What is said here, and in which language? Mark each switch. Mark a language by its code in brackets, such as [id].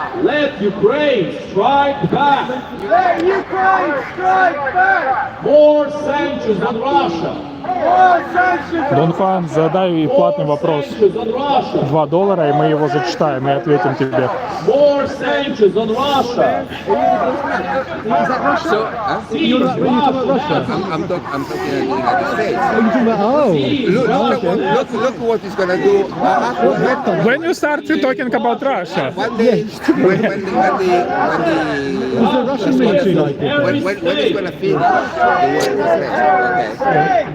[en] Let Ukraine strike back. Let Ukraine strike back. More sanctions on Russia. [ru] Донфан, задай платный вопрос. $2, и мы его зачитаем и ответим тебе. [en] More sanctions on Russia. So, I'm talking United States. Look what it's gonna do. When you start talking about Russia? One day, when it's gonna finish, okay.